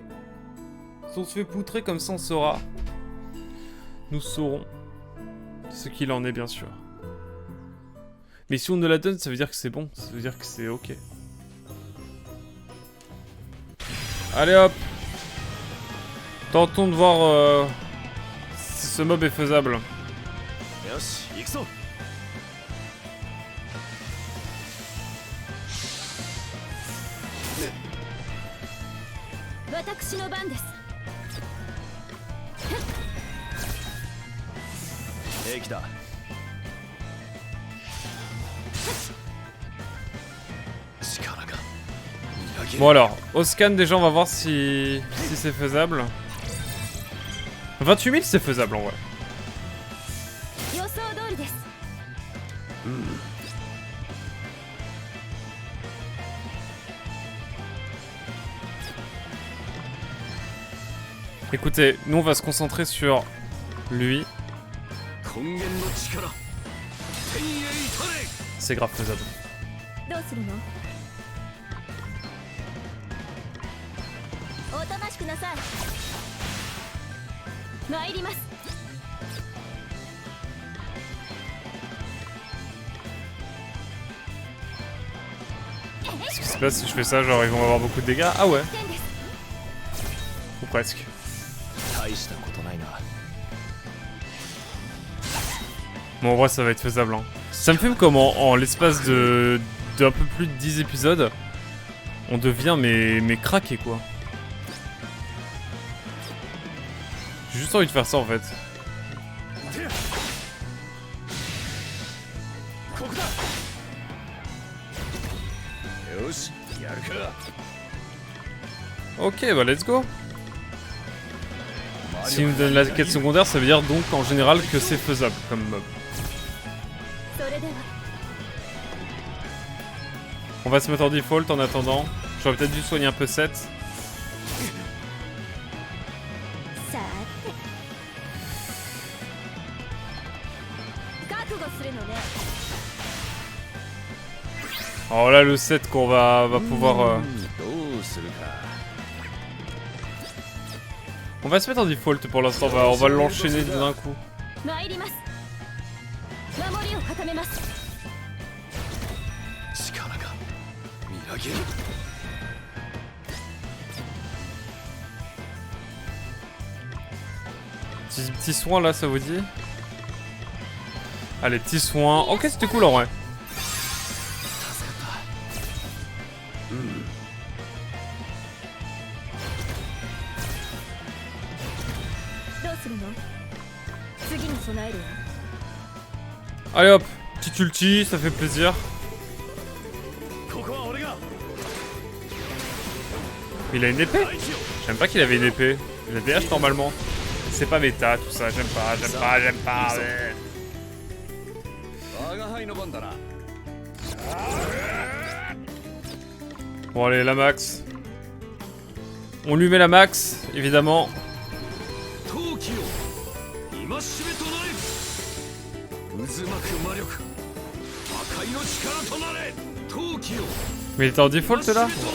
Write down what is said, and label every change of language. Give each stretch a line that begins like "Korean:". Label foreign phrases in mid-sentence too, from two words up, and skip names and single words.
French: Si on se fait poutrer comme ça, on saura. Nous saurons ce qu'il en est, bien sûr. Mais si on ne la donne, ça veut dire que c'est bon. Ça veut dire que c'est ok. Allez hop. Tentons de voir si ce mob est faisable.
Japanese: よし行くぞ私の番です。平気だ 力がみなぎる
French: Bon alors, au scan déjà on va voir si c'est faisable. 28 000 c'est faisable en vrai.
Japanese: 予想通りです。
French: Écoutez, nous on va se concentrer sur lui.
Japanese: 根源の力天へ至れ
French: C'est grave faisable.
Japanese: どうするの？おとなしくなさい。参ります。
French: Qu'est-ce qui se passe si je fais ça? Genre ils vont avoir beaucoup de dégâts? Ah ouais,
Japanese: 点です。
French: ou presque.
Japanese: 大したことないな
French: Bon en vrai ça va être faisable hein. Ça me fume comme en l'espace d'un peu plus de 10 épisodes, on devient mais craqué quoi. J'ai juste envie de faire ça en fait.
Japanese: ここだよしやるか
French: Ok bah
English: let's go.
French: S'il me donne la quête secondaire, ça veut dire donc en général que c'est faisable comme mob.
Japanese: それでは
French: On va se mettre en default en attendant. J'aurais peut-être dû soigner un peu 7.
Japanese: さて覚悟するのね。
French: Alors là le 7 qu'on va pouvoir...
Japanese: どうするか
French: On va se mettre en default pour l'instant, on va l'enchaîner d'un coup.
Japanese: 参ります。守りを固めます。力がみなぎる
French: Petit soin là, ça vous dit? Allez, petit soin. Ok, c'était cool en vrai.
Japanese: 助かったうんどうするの？次に備えるわ。
French: Allez hop, petit ulti, ça fait plaisir.
Japanese: ここは俺が
French: Il a une épée?
Japanese: 相手を
French: J'aime pas qu'il avait une épée. Il a DH normalement. C'est pas méta tout ça, j'aime pas. Ouais.
Japanese: 我が輩の番だな
French: Bon allez, la max. On lui met la max, évidemment.
Japanese: 陶器を今しめとなれ渦巻く魔力破壊の力となれ陶器を
French: Mais il était en default là?